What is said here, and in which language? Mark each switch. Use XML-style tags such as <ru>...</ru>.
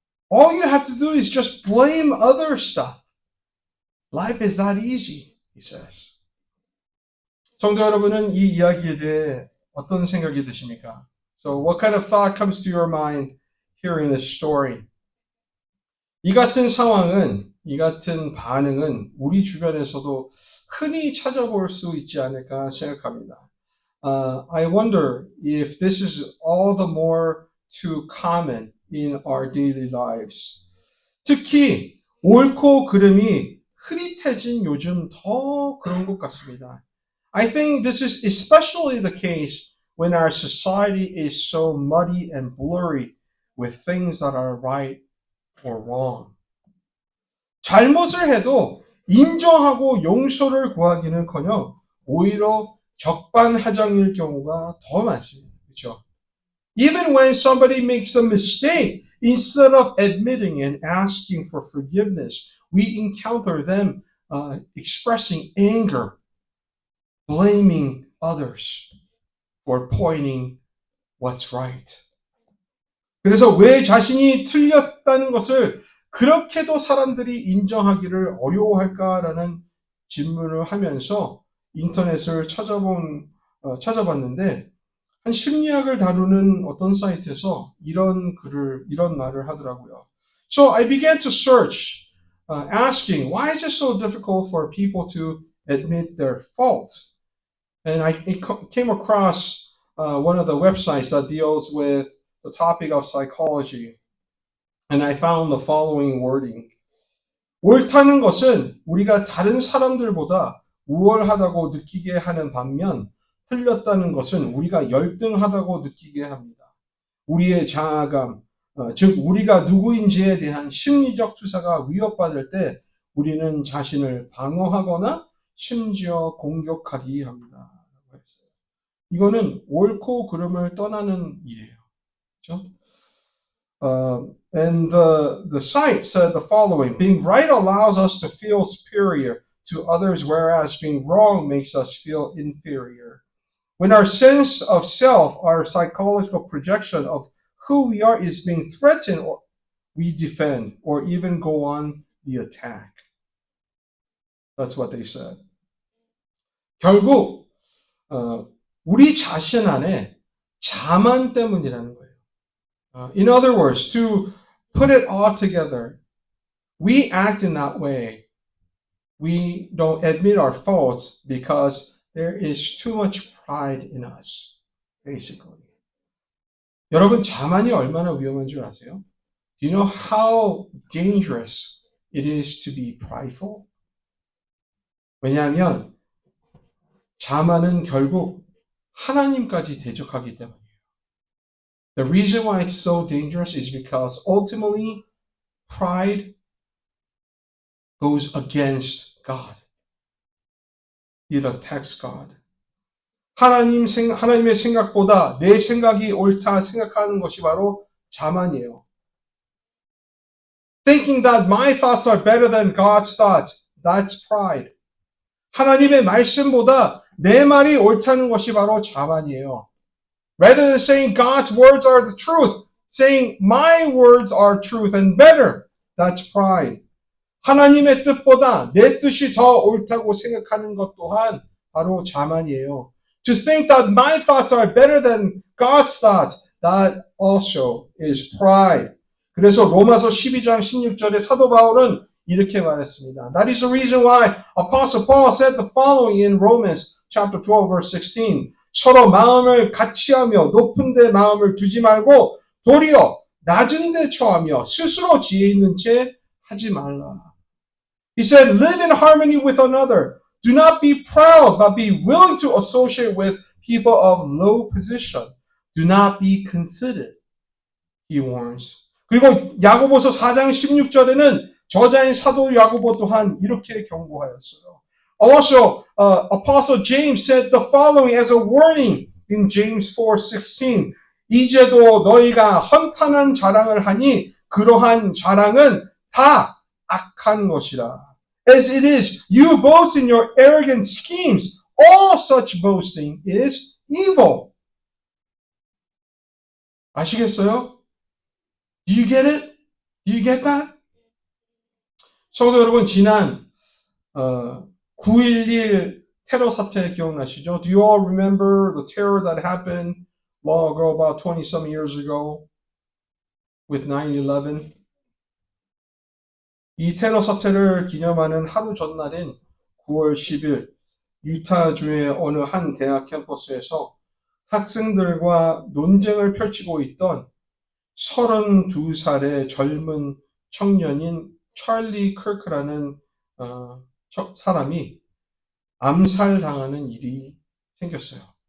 <en>All you have to do is just blame other stuff. Life is not easy, he says.</en> <ko>성도 여러분은 이 이야기에 대해 어떤 생각이 드십니까?</ko> <en>So what kind of thought comes to your mind hearing this story?</en> <ko>이 같은 상황은, 이 같은 반응은 우리 주변에서도 흔히 찾아볼 수 있지 않을까 생각합니다.</ko> <en>I wonder if this is all the more too common in our daily lives.</en> <ko>특히 옳고 그름이 흐릿해진 요즘 더 그런 것 같습니다.</ko> <en>I think this is especially the case when our society is so muddy and blurry with things that are right or wrong.</en> <ko>잘못을 해도 인정하고 용서를 구하기는커녕 오히려 적반하장일 경우가 더 많습니다. 그렇죠?</ko> <en>Even when somebody makes a mistake, instead of admitting and asking for forgiveness, we encounter them expressing anger, blaming others for pointing what's right.</en> <ko>그래서 왜 자신이 틀렸다는 것을 그렇게도 사람들이 인정하기를 어려워할까라는 질문을 하면서 인터넷을 찾아봤는데 한 심리학을 다루는 어떤 사이트에서 이런 말을 하더라고요.</ko> <en>So I began to search, asking, why is it so difficult for people to admit their faults? And I came across one of the websites that deals with the topic of psychology. And I found the following wording.</en> <ko>옳다는 것은 우리가 다른 사람들보다 우월하다고 느끼게 하는 반면 틀렸다는 것은 우리가 열등하다고 느끼게 합니다. 우리의 자아감, 즉 우리가 누구인지에 대한 심리적 투사가 위협받을 때 우리는 자신을 방어하거나 심지어 공격하기 합니다. 이거는 옳고 그름을 떠나는 일이에요. 그렇죠?</ko> <en>And the site said the following: being right allows us to feel superior to others, whereas being wrong makes us feel inferior. When our sense of self, our psychological projection of who we are, is being threatened, we defend or even go on the attack. That's what they said.</en> <ko>결국 우리 자신 안에 자만 때문이라는 거예요.</ko> <en>In other words, to put it all together, we act in that way. We don't admit our faults because there is too much pride in us, basically.</en> <ko>여러분, 자만이 얼마나 위험한 줄 아세요?</ko> <en>Do you know how dangerous it is to be prideful?</en> <ko>왜냐하면 자만은 결국 하나님까지 대적하기 때문이에요.</ko> <en>The reason why it's so dangerous is because ultimately pride goes against God. It attacks God.</en> <ko>하나님의 생각보다 내 생각이 옳다 생각하는 것이 바로 자만이에요.</ko> <en>Thinking that my thoughts are better than God's thoughts, that's pride.</en> <ko>하나님의 말씀보다 내 말이 옳다는 것이 바로 자만이에요.</ko> <en>Rather than saying God's words are the truth, saying my words are truth and better, that's pride.</en> <ko>하나님의 뜻보다 내 뜻이 더 옳다고 생각하는 것 또한 바로 자만이에요.</ko> <en>To think that my thoughts are better than God's thoughts, that also is pride.</en> <ko>그래서 로마서 12장 16절에 사도 바울은 이렇게 말했습니다.</ko> <en>That is the reason why Apostle Paul said the following in Romans chapter 12 verse 16.</en> <ko>서로 마음을 같이 하며 높은 데 마음을 두지 말고 도리어 낮은 데 처하며 스스로 지혜 있는 채 하지 말라.</ko> <en>He said, live in harmony with another. Do not be proud, but be willing to associate with people of low position. Do not be conceited, he warns.</en> <ko>그리고 야고보서 4장 16절에는 저자인 사도 야고보 또한 이렇게 경고하였어요.</ko> <en>Also, Apostle James said the following as a warning in James 4:16.</en> <ko>이제도 너희가 헌탄한 자랑을 하니 그러한 자랑은 다 악한 것이라.</ko> <en>As it is, you boast in your arrogant schemes. All such boasting is evil.</en> <ko>아시겠어요?</ko> <en>Do you get it? Do you get that?</en> <ko>성도 여러분, 지난 9.11 테러 사태 기억나시죠?</ko> <en>Do you all remember the terror that happened long ago, about 20-some years ago with 9/11?</en> <ko>이 테러 사태를 기념하는 하루 전날인 9월 10일 유타주의 어느 한 대학 캠퍼스에서 학생들과 논쟁을 펼치고 있던 32살의 젊은 청년인 찰리 커크라는 사람이 암살당하는 일이 생겼어요.</ko>